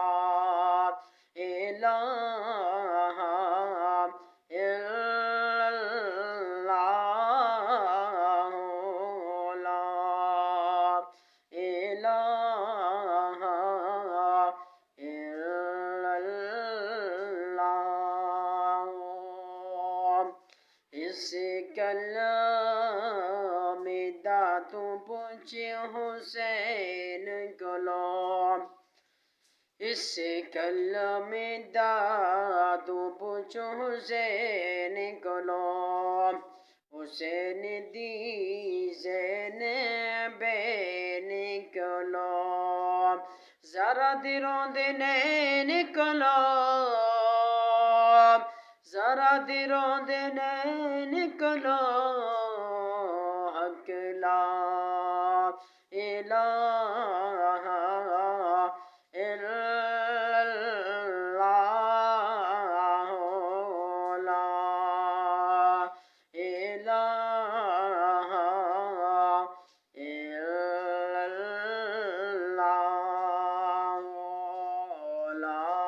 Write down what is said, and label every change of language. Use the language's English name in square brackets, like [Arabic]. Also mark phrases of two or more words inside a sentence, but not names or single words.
[Arabic] إله إلا الله، لا إله إلا الله. [Punjabi] اس کلام دا تو پچھے حسین کولوں، اس کلم دا تو پچھو حسین کولوں. حسین دی زینبین کولوں، ذرا دلوں دے نین کولوں، ذرا دلوں دے نین کولوں. [Arabic] حق لا إله إلا الله، لا إله إلا الله، لا